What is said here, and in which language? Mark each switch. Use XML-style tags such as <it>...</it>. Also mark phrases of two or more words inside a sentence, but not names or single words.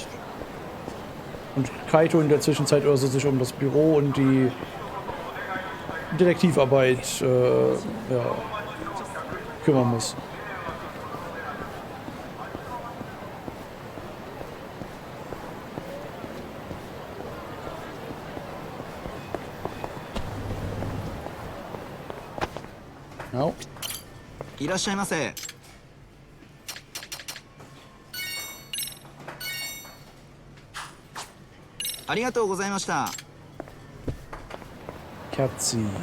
<de>Und Kaito in der Zwischenzeit oder so sich um das Büro und die Detektivarbeit kümmern muss. Ja.</de> <ja>いらっしゃいませ。ありがとうございました。</ja> <de>Katzi.</de>